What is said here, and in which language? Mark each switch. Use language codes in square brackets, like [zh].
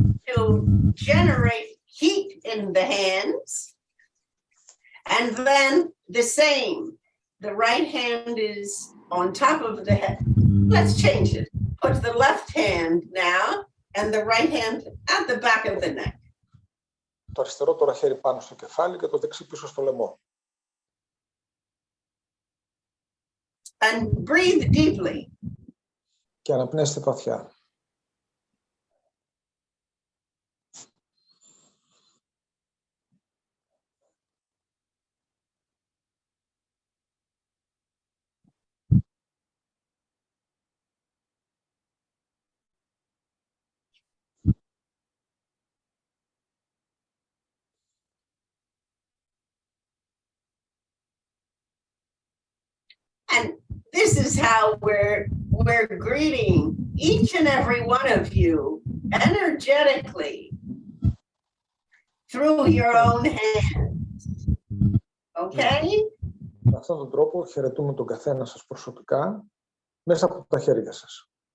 [en] To generate heat in the hands. And then the same. The right hand is on top of the head. Let's change it. Put the left hand now and the right hand at the back of the neck. [el] Το αριστερό τώρα χέρι πάνω στο κεφάλι και το δεξί πίσω στο λαιμό. [en] And breathe deeply. [el] Και αναπνέστε βαθιά. [en] And this is how we're greeting each and every one of you energetically through your own hands. Okay? [el] Με αυτόν τον τρόπο χαιρετούμε τον καθένα σας προσωπικά μέσα από τα χέρια σας.